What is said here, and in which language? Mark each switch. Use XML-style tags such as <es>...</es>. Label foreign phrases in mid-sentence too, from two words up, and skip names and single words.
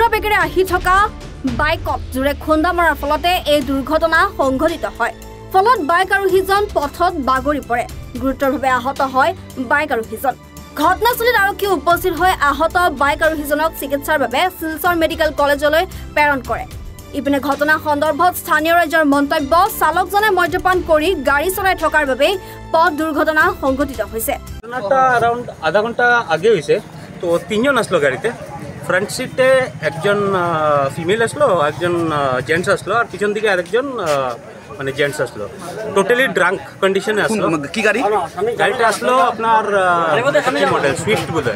<as>বেগেৰে আহি থকা বাইকক জোৰে খুন্দা মৰাৰ ফলতে এই দুৰ্ঘটনা সংঘটিত হয় ফলত বাইক আৰোহীজন পথত বাগৰি পৰে গুৰুতৰভাৱে আহত হয় বাইক আৰোহীজন ঘটনাস্থলীত আৰক্ষী উপস্থিত হৈ আহত বাইক আৰোহীজনক চিকিৎসাৰ বাবে শিলচৰ মেডিকেল কলেজলৈ প্ৰেৰণ কৰে ইপিনে ঘটনা সন্দৰ্ভত স্থানীয় ৰাজ্যৰ মন্তব্য চালকজনে মদ্যপান কৰি গাড়ী চলাই থকাৰ বাবে পথ দুৰ্ঘটনা সংঘটিত হৈছে</as> <bn>ঘটনাটা অরাউন্ড আধা ঘণ্টা আগে হইছে তো তিনজন আসলো গাড়িতে</bn> <en>front seat</en> <bn>একজন ফিমেল আসলো একজন জেন্টস আসলো আর পিছন দিকে আরেকজন মানে জেন্টস আসলো</bn> <en>totally drunk condition</en> <bn>আসলো কি গাড়ি গাড়িটা আসলো আপনার মডেল সুইফট বোধহয়</bn>